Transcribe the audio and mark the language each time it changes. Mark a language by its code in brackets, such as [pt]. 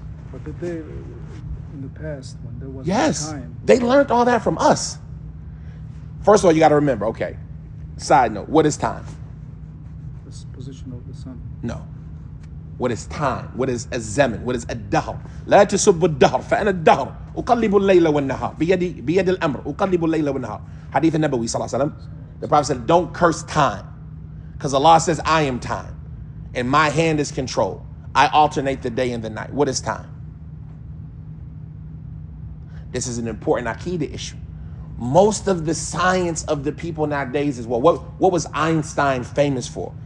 [en] But did they, in the past, when there was Yes, time, they learned all that from us. First of all, you got to remember, okay, side note, what is time? this position of the sun. No. What is time? What is الزمن? What is الدهر? [ar] لا تسب الدهر فأنا الدهر أقلب الليل والنهار بيد الأمر أقلب الليل والنهار. [en] Hadith al-Nabawi sallallahu alaihi wasallam. The Prophet said, don't curse time. Because Allah says, I am time. And my hand is control. I alternate the day and the night. What is time? This is an important Aqidah issue. Most of the science of the people nowadays is what was Einstein famous for?